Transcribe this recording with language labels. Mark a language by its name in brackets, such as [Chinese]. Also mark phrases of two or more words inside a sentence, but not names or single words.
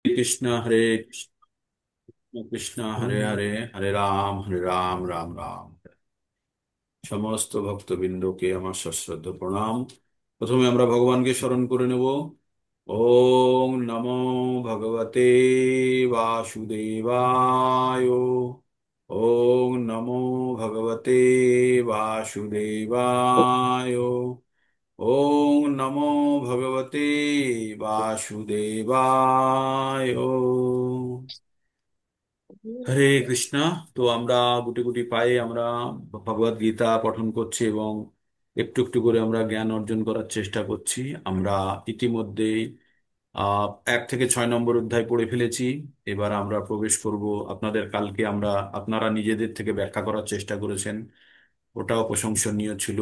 [Bangla] কৃষ্ণ হরে কৃষ্ণ কৃষ্ণ হরে হরে, হরে রাম রাম রাম। সমস্ত ভক্তবৃন্দকে আমার সশ্রদ্ধ প্রণাম। প্রথমে আমরা ভগবানকে স্মরণ করে নেব। [Sanskrit] ওম নমো ভগবতে বাসুদেবায়। ওম নমো ভগবতে বাসুদেবায়। ওম নমো ভগবতে বাসুদেবায়। [Bangla] হরে কৃষ্ণ। তো আমরা গুটি গুটি পায়ে আমরা ভগবদ গীতা পঠন করছি এবং একটু একটু করে আমরা জ্ঞান অর্জন করার চেষ্টা করছি। আমরা ইতিমধ্যেই আহ 1 থেকে 6 নম্বর অধ্যায় পড়ে ফেলেছি। এবার আমরা প্রবেশ করব। আপনাদের কালকে আপনারা নিজেদের থেকে ব্যাখ্যা করার চেষ্টা করেছেন, ওটাও প্রশংসনীয় ছিল।